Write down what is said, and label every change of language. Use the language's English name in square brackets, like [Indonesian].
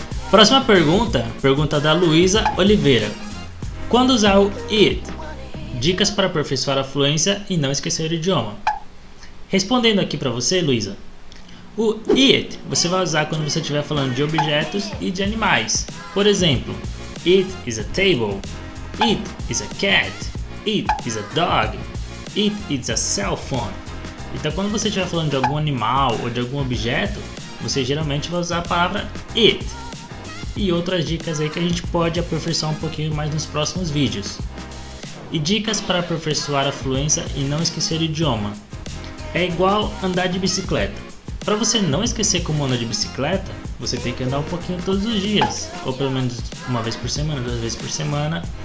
[Portuguese] Próxima pergunta da Luísa Oliveira. Quando usar o it? Dicas para aperfeiçoar a fluência e não esquecer o idioma. Respondendo aqui para você, Luísa, o it você vai usar quando você estiver falando de objetos e de animais. Por exemplo, [English] it is a table, it is a cat, it is a dog, it is a cell phone. [Portuguese] Então quando você estiver falando de algum animal ou de algum objeto, você geralmente vai usar a palavra it. E outras dicas aí que a gente pode aperfeiçoar um pouquinho mais nos próximos vídeos. E dicas para aperfeiçoar a fluência e não esquecer o idioma. É igual andar de bicicleta. Para você não esquecer como anda de bicicleta, você tem que andar um pouquinho todos os dias, ou pelo menos uma vez por semana, 2 vezes por semana.